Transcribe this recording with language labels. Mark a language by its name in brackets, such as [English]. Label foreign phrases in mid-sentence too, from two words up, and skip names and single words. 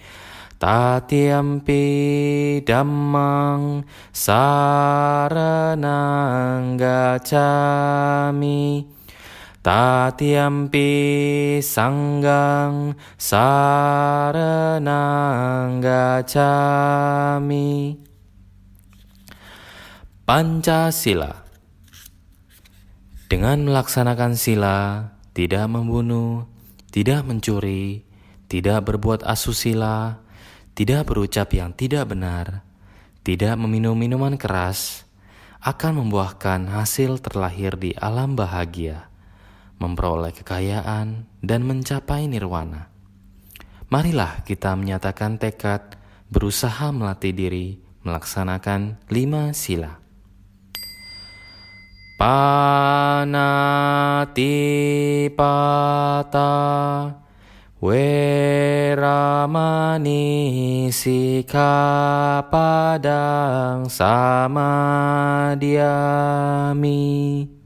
[Pali] Tatiyampi dhammang saranang gacchami. Tatiyampi sanghang saranang gacchami. Pancasila. [Indonesian] Dengan melaksanakan sila, tidak membunuh, tidak mencuri, tidak berbuat asusila, tidak berucap yang tidak benar, tidak meminum minuman keras, akan membuahkan hasil terlahir di alam bahagia, memperoleh kekayaan, dan mencapai nirwana. Marilah kita menyatakan tekad, berusaha melatih diri, melaksanakan 5 sila. [Pali] Panatipata, Weramani, Sikkhapadang samadhyami.